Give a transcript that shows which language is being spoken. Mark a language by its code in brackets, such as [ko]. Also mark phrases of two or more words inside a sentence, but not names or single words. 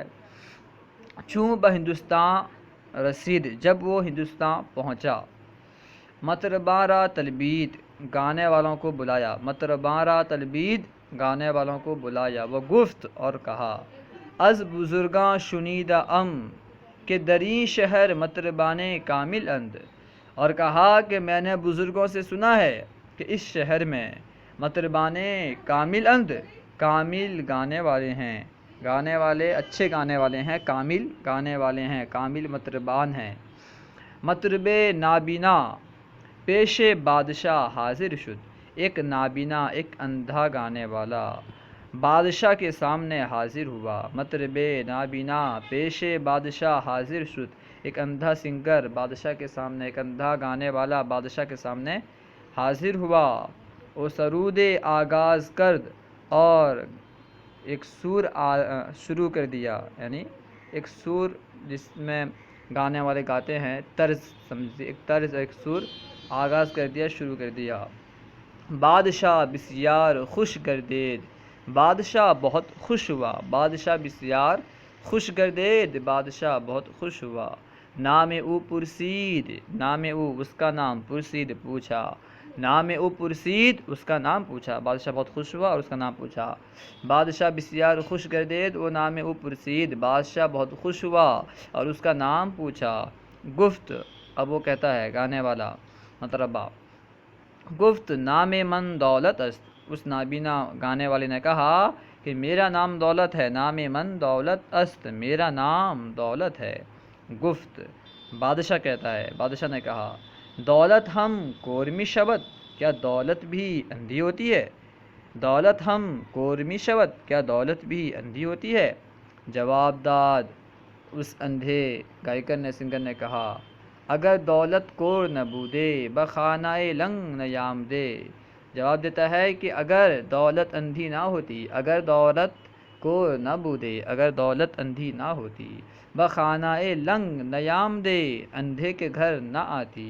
[fa] چوں با ہندوستان رسید، [ur] جب وہ ہندوستان پہنچا۔ [fa] مطرباں را تلبید، [ur] گانے والوں کو بلایا۔ [fa] مطرباں را تلبید، [ur] گانے والوں کو بلایا۔ وہ گفت اور کہا [fa] از بزرگاں شنیدہ ام کہ دریں شہر مطربان کامل اند، [ur] اور کہا کہ میں نے بزرگوں سے سنا ہے کہ اس شہر میں [fa] مطربان کامل اند، [ur] کامل گانے والے ہیں، گانے والے اچھے گانے والے ہیں، کامل گانے والے ہیں، کامل مطربان ہیں۔ [fa] مطرب نابینا پیش بادشاہ حاضر شد۔ [ur] ایک نابینا، ایک اندھا گانے والا بادشاہ کے سامنے حاضر ہوا۔ [fa] مطرب نابینا پیش بادشاہ حاضر شد، [ur] ایک اندھا سنگر بادشاہ کے سامنے، ایک اندھا گانے والا بادشاہ کے سامنے حاضر ہوا۔ [fa] وہ سرود آغاز کرد، [ur] اور ایک سور شروع کر دیا، یعنی ایک سور جس میں گانے والے گاتے ہیں، طرز سمجھیے، ایک طرز، ایک سور آغاز کر دیا، شروع کر دیا۔ [fa] بادشاہ بسیار خوش گردید، [ur] بادشاہ بہت خوش ہوا۔ [fa] بادشاہ بسیار خوش گردید، [ur] بادشاہ بہت خوش ہوا۔ [fa] نام او پرسید، نام او [ur] اس کا نام، پرسید پوچھا، [fa] نام او پرسید [ur] اس کا نام پوچھا۔ بادشاہ بہت خوش ہوا اور اس کا نام پوچھا۔ [fa] بادشاہ بسیار خوش گردید و نام او پرسید، [ur] بادشاہ بہت خوش ہوا اور اس کا نام پوچھا۔ گفت، اب وہ کہتا ہے گانے والا مطربہ، گفت [fa] نام من دولت است، [ur] اس نابینا گانے والے نے کہا کہ میرا نام دولت ہے، [fa] نام من دولت است، [ur] میرا نام دولت ہے۔ گفت، بادشاہ کہتا ہے، بادشاہ نے کہا [fa] دولت ہم کورمی شبد، [ur] کیا دولت بھی اندھی ہوتی ہے؟ [fa] دولت ہم کور می شود، [ur] کیا دولت بھی اندھی ہوتی ہے؟ [fa] جواب داد [ur] اس اندھے گائیکر نے سنگر نے کہا، [fa] اگر دولت کور نہ بودے بخانۂ لنگ نہ یام دے۔ [ur] جواب دیتا ہے کہ اگر دولت اندھی نہ ہوتی، [fa] اگر دولت کور نہ بودے، [ur] اگر دولت اندھی نہ ہوتی، [fa] بخانۂ لنگ نیام دے، [ur] اندھے کے گھر نہ آتی۔